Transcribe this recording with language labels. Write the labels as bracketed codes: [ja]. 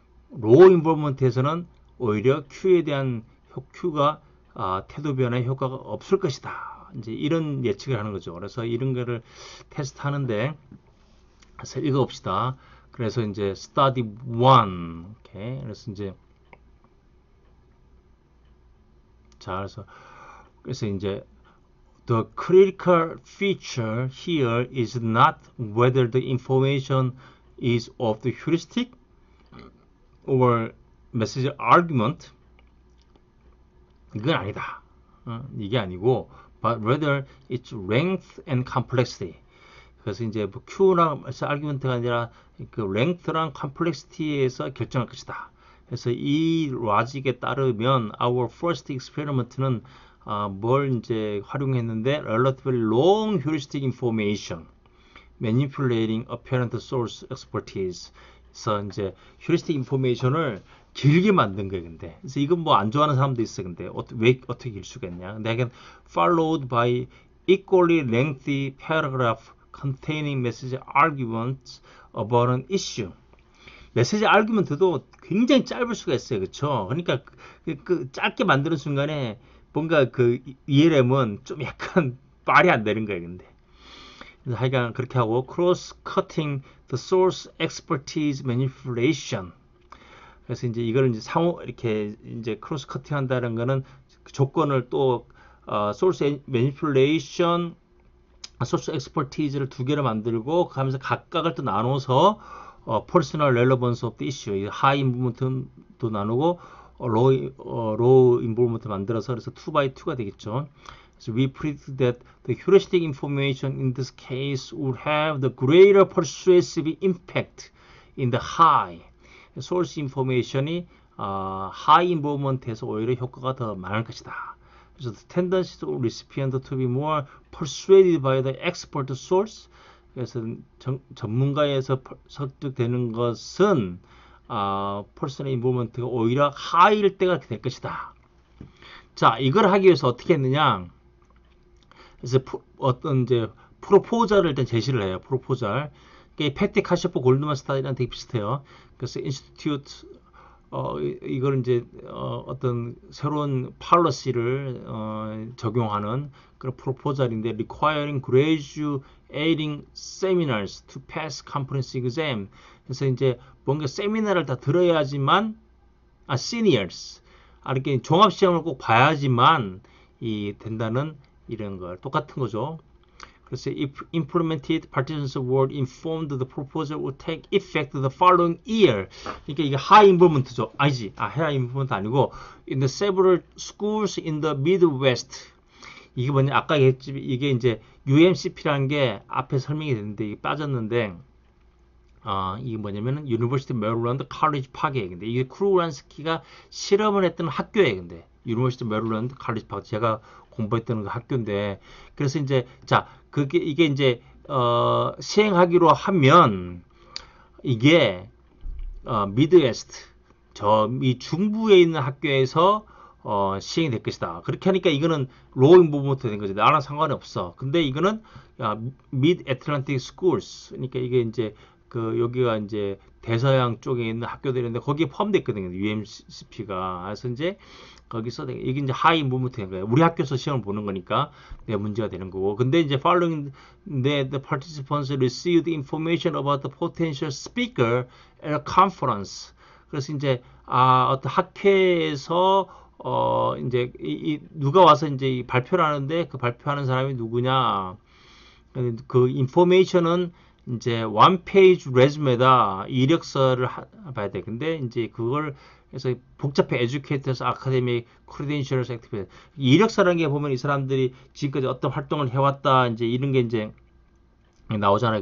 [ko] 로우 인볼먼트에서는 오히려 Q에 대한 Q가 태도 변화의 효과가 없을 것이다. 이제 이런 예측을 하는 거죠. 그래서 이런 거를 테스트하는데, 그래서 읽어봅시다. 그래서 이제 study 1, 오케이. 그래서 이제 그래서 이제 [en] the critical feature here is not whether the information is of the heuristic or message argument. [ko] 이건 아니다. 이게 아니고 [en] but rather its length and complexity. [ko] 그래서 이제 뭐 Q나 argument가 아니라 그 length랑 complexity에서 결정할 것이다. 그래서 이 로직에 따르면 [en] our first experiment는 [ko] 뭘 이제 활용했는데 [en] relatively long heuristic information, manipulating apparent source expertise. [ko] 그래서 이제 heuristic information을 길게 만든 거예요. 근데 그래서 이건 뭐 안 좋아하는 사람도 있어. 근데 왜 어떻게 길 수가 있냐? 근데 [en] again followed by equally lengthy paragraph containing message arguments about an issue. [ko] 메시지 아르규먼트도 굉장히 짧을 수가 있어요. 그렇죠? 그러니까 그 짧게 만드는 순간에 뭔가 그 ELM은 좀 약간 말이 안 되는 거예요. 근데 하여간 그렇게 하고 [en] cross-cutting the source expertise manipulation. [ko] 그래서 이제 이걸 이제 상호 이렇게 이제 크로스 커팅 한다는 거는 그 조건을 또 source manipulation, source expertise를 두 개를 만들고 그 하면서 각각을 또 나눠서 [en] personal relevance of the issue, [ko] high involvement도 나누고 low involvement 만들어서 그래서 2x2가 되겠죠. [en] So we predict that the heuristic information in this case would have the greater persuasive impact in the high. [ko] source information이 high involvement에서 오히려 효과가 더 많을 것이다. 그래서 [en] the tendency of recipient to be more persuaded by the expert source. [ko] 그래서 전문가에서 설득되는 것은 personal involvement가 오히려 하이일 때가 될 것이다. 자, 이걸 하기 위해서 어떻게 했느냐? 그래서 어떤 이제 프로포저를 일단 제시를 해요. 프로포저. 패티 카시포 골드만 스타일이랑 되게 비슷해요. 그래서 인스티튜트 이걸 이제 어떤 새로운 팔러시를 적용하는 그런 프로포절인데 [en] requiring graduating seminars to pass conference exam. [ko] 그래서 이제 뭔가 세미나를 다 들어야지만 seniors 이렇게 종합 시험을 꼭 봐야지만 이 된다는 이런 걸 똑같은 거죠. [en] 그래서 if implemented, participants were informed the proposal would take effect the following year. [ko] 그러니까 이게 high involvement죠. 아니지. [en] high involvement [ko] 아니고 [en] in the several schools in the Midwest. [ko] 이게 뭐냐? 아까 얘기했지. 이게 이제 UMCP라는 게 앞에 설명이 됐는데 이게 빠졌는데 이게 뭐냐면은 University of Maryland College Park이에요. 근데 이게 크루란스키가 실험을 했던 학교예요. 근데 University of Maryland College Park 제가 공부했던 그 학교인데 그래서 이제 자 그게 이게 이제 시행하기로 하면 이게 미드웨스트 저 이 중부에 있는 학교에서 시행이 될 것이다. 그렇게 하니까 이거는 로우 인볼브먼트 된 거지. 나랑 상관이 없어. 근데 이거는 미드 애틀란틱 스쿨스 그러니까 이게 이제 그 여기가 이제 대서양 쪽에 있는 학교들인데 거기에 포함되어 있거든요. UMCP가. 그래서 이제 거기서 이게 이제 하이 인볼브먼트 된 거예요. 우리 학교에서 시험을 보는 거니까 내 문제가 되는 거고. 근데 이제 [en] following that the participants received information about the potential speaker at a conference. [ko] 그래서 이제 어떤 학회에서 이제 누가 와서 이제 발표를 하는데 그 발표하는 사람이 누구냐? 그 인포메이션은 이제 원 페이지 레즈메다 이력서를 봐야 돼. 근데 이제 그걸 그래서 복잡해 에듀케이터스 아카데믹 크리덴셜스 액티비티 이력서라는 게 보면 이 사람들이 지금까지 어떤 활동을 해왔다 이제 이런 게 이제 나오잖아요.